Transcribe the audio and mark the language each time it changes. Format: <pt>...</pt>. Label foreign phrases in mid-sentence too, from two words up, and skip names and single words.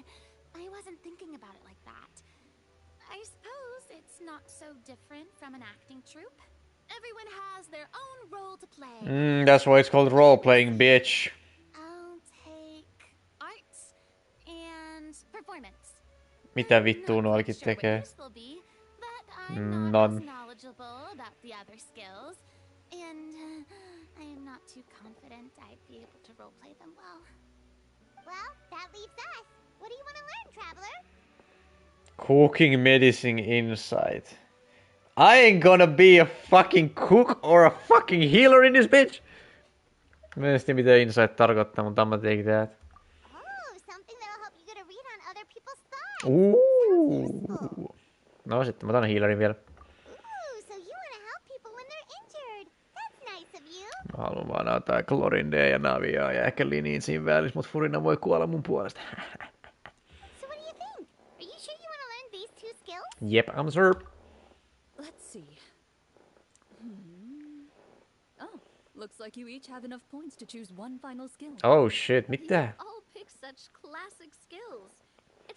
<en>I wasn't thinking about it like that. I suppose it's not so different from an acting troupe. Everyone has their own role to play. That's why it's called role-playing, bitch. I'll take arts and performance.</en> <fi>Mitä vittua nuokin</fi> <en>Sure what</en> <fi>tekee?</fi> <en>yours will be, but I'm not None. as knowledgeable about the other skills, and I am not too confident I'd be able to roleplay them well. Well, that leaves us. What do you want to learn, Traveler? Cooking, medicine, insight. I ain't gonna be a fucking cook or a fucking healer in this bitch.</en> <fi>Mä en tiedä mitä insight tarkoittaa, mutta</fi> <en>I'm take that. Oh, something that'll help you get a read on other people's thoughts.</en> <fi>No sitten mä otan healerin vielä.</fi> <en>Ooh, so you want to help people when they're injured. That's nice of you.</en> <fi>Mä haluan vaan antaa Glorindea ja Naviaa ja ehkä Liniin siinä välissä, mut Furina voi kuolla mun puolesta.</fi> <en>So what do you think? Are you sure you want to learn these two skills? Yep, I'm sure. Let's see. Oh, looks like you each have enough points to choose one final skill. Oh shit, mitä? All pick such classic skills.</en>